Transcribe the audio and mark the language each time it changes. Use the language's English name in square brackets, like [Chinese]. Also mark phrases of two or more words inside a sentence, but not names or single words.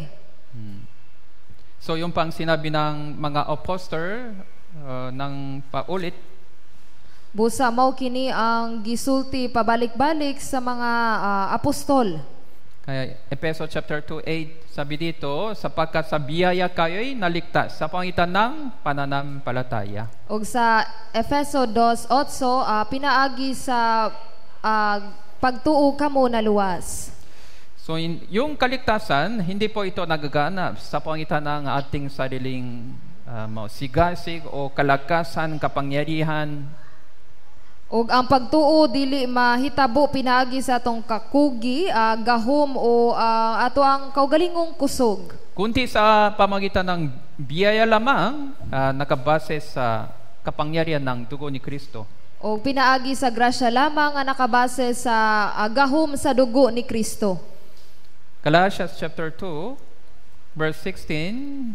[Filipino] So yung pang sinabi ng mga apostle ng paulit. [Cebuano] Busa mao kini ang gisulti pabalik-balik sa mga apostol. [Filipino] Kaya Efeso chapter 2:8 sabi dito, sapagkat sa biyaya kayo'y naligtas sa pangitan ng pananampalataya. [Cebuano] Ug sa Efeso 2:8 pinaagi sa pagtuo kamo na luwas. [Filipino] So yung kaligtasan, hindi po ito nagaganap sa pangitan ng ating sariling sigasig o kalakasan, kapangyarihan. [Cebuano] Ug ang pagtuo dili mahitabo pinaagi sa atong kakugi, gahom o ato ang kaugalingong kusog. [Filipino] Kundi sa pamagitan ng biyaya lamang nakabase sa kapangyarihan ng dugo ni Kristo. [Cebuano] O pinaagi sa grasya lamang nga nakabase sa gahom sa dugo ni Kristo. [English] Galatians chapter 2 verse 16.